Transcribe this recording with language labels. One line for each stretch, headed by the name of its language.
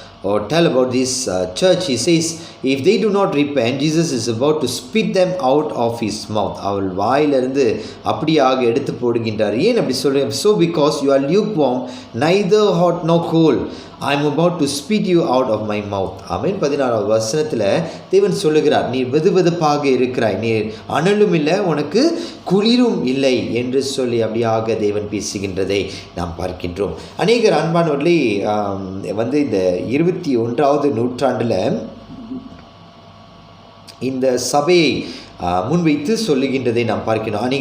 English: or tell about this church. He says, if they do not repent, Jesus is about to spit them out of his mouth.
Tamil: அவள் வாயிலிருந்து அப்படியாக எடுத்து போடுகின்றார். ஏன் அப்படி சொல்கிறேன்?
English: So because you are lukewarm, neither hot nor cold, I am about to spit you out of my mouth.
Tamil: ஆமென். 16வது வசனத்தில் தேவன் சொல்லுகிறார், நீ வெதுவெதுப்பாக இருக்கிறாய், நீ அனலும் இல்லை, உனக்கு குளிரும் இல்லை என்று சொல்லி அப்படியாக தேவன் பேசுகின்றதை நாம் பார்க்கின்றோம். அநேகர் அன்பானவர்களே இந்த 21வது நூற்றாண்டில் இந்த சபையை முன்வைத்து சொல்லுகின்றதை நாம் பார்க்கிறோம்.